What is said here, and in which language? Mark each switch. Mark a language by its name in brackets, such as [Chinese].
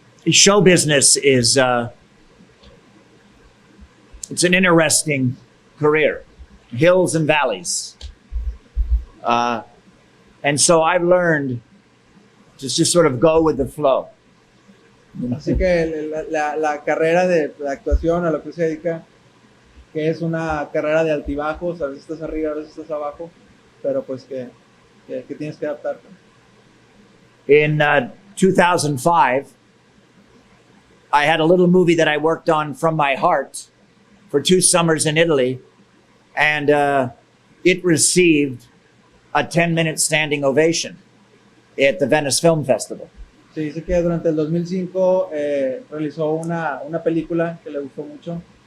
[English] Show business is it's an interesting career, hills and valleys, and so I've learned to just sort of go with the flow. [Spanish] Así que la carrera de actuación, a lo que se dedica, que es una carrera de altibajos, a veces estás arriba, a veces estás abajo, pero pues que tienes que adaptarte. [English] In 2005, I had a little movie that I worked on from my heart for 2 summers in Italy, and it received a 10-minute standing ovation at the Venice Film Festival. [Spanish] Se dice que durante el 2005 realizó una película que le gustó mucho,